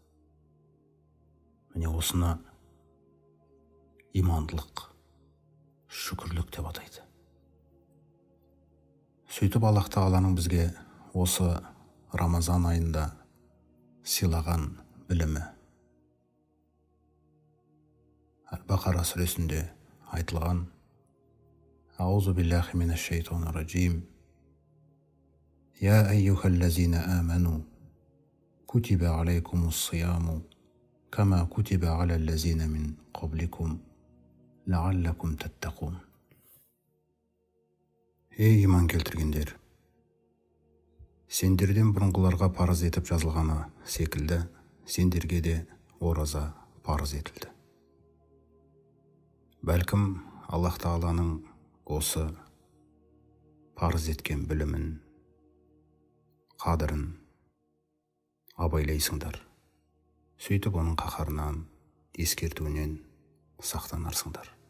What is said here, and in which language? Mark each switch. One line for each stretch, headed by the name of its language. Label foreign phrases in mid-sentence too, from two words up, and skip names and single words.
Kazakh: Міне осыны имандылық, шүкірлік деп атайды. Сөйтіп Аллах тағаланың бізге осы Рамазан айында сыйлаған білімі Әл-Бақара сүресінде айтылған:
Arabic: أعوذ بالله من الشيطان الرجيم. يا أيها الذين آمنوا كتب عليكم الصيام كما كتب على الذين من قبلكم لعلكم تتقون.
Kazakh: Ей иман келтіргендер, сендерден бұрынғыларға парыз етіп жазылғаны секілді, сендерге де ораза парыз етілді. Бәлкім Аллах тағаланың осы парыз еткен білімін, қадірін абайлайсыңдар, сөйтіп оның қаһарынан, ескертуінен сақтанарсыңдар.